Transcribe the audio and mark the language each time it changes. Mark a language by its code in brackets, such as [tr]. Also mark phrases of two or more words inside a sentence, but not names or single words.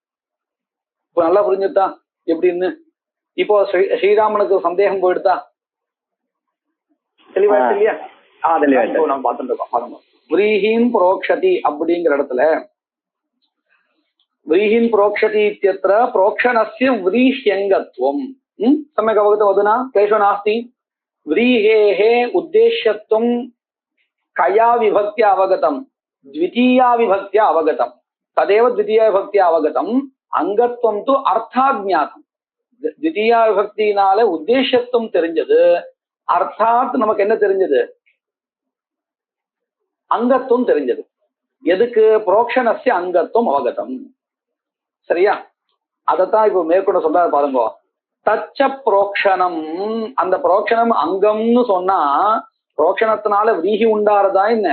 [ta] இப்போ நல்லா புரிஞ்சுட்டா எப்படின்னு? இப்போ ஸ்ரீராமனுக்கு சந்தேகம் போயிடுதா? தெளிவாயிடுச்சு இல்லையா? நம்ம பார்த்துட்டு இருக்கோம் பாருங்க. [sa] व्रीहीन् प्रोक्षति [ta] அப்படிங்கிற இடத்துல [sa] व्रीहीन् प्रोक्षति இत्यत्र प्रोक्षणस्य व्रीह्यङ्गत्वम् सम्यक् अवगतम् अधुना क्लेशो नास्ति. व्रीहेः उद्देश्यत्वं कया विभक्त्या अवगतम्? द्वितीया विभक्त्या अवगतम्. तदेव द्वितीया विभक्त्या अवगतम्. अंगत्वं तु अर्थाज्ञातम्. द्वितीया विभक्तिनाல [ta] உத்தேசத்துவம் தெரிஞ்சது, அர்த்தாத் நமக்கு என்ன தெரிஞ்சது? அங்கத்துவம் தெரிஞ்சது. எதுக்கு? [sa] प्रोक्षणस्य अङ्गत्वम् अवगतम्. சரியா? [ta] அதத்தான் இப்போ மேற்கொண்டு சொல்றாரு பாருங்க. தச்ச புரோக்ஷணம், அந்த புரோக்ஷணம் அங்கம்னு சொன்னா புரோக்ஷணத்தினால விரீஹி உண்டாறதா என்ன?